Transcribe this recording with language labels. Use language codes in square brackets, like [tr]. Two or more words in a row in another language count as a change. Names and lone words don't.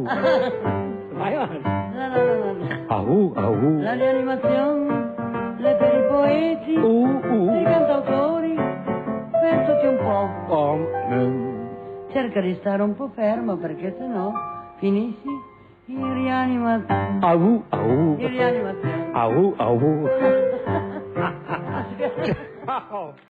[it] Vai avanti. No. Ahu, ahu. La rianimazione è per i poeti, i cantautori, per tutti un po'. Cerca di stare un po' fermo perché sennò finisci in rianimazione. Ahu, ahu. In rianimazione. Ahu, ahu. Ciao.